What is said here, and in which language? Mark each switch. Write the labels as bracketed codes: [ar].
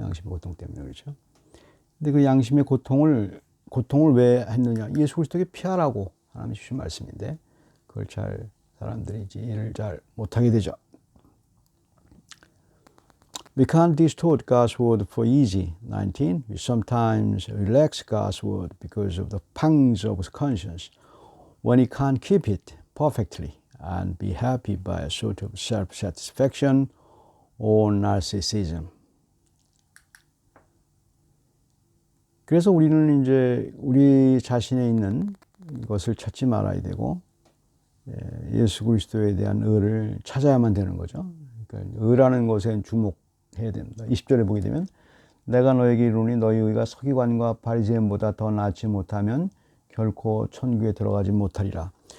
[ko] 양심의 고통 때문에 그렇죠. 근데 그 양심의 고통을 왜 했느냐? 예수 그리스도에게 피하라고 하나님 주신 말씀인데 그걸 잘 사람들이 이제 이해를 잘 못하게 되죠. [en] We can't distort God's word for easy. 19. We sometimes relax God's word because of the pangs of conscience when he can't keep it perfectly and be happy by a sort of self-satisfaction or narcissism. [ko] 그래서 우리는 이제 우리 자신에 있는 것을 찾지 말아야 되고 예수 그리스도에 대한 의를 찾아야만 되는 거죠. 그러니까 의라는 것에 주목해야 됩니다. 20절에 보게 되면 내가 너에게 이르노니 너희 의가 서기관과 바리새인보다 더 낫지 못하면 결코 천국에 들어가지 못하리라.